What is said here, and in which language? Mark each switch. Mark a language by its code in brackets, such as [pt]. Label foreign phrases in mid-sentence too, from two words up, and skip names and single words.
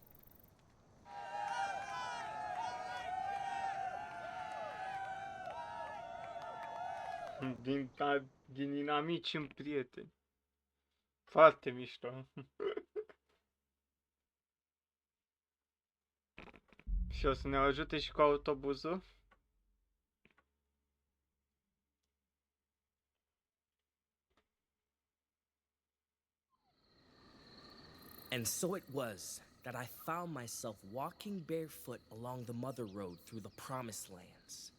[ro] Din inamici în prieteni. Foarte mișto. Și o să ne ajute și cu autobuzul. [en] And so it was that I found myself walking barefoot along the Mother Road through the Promised Lands.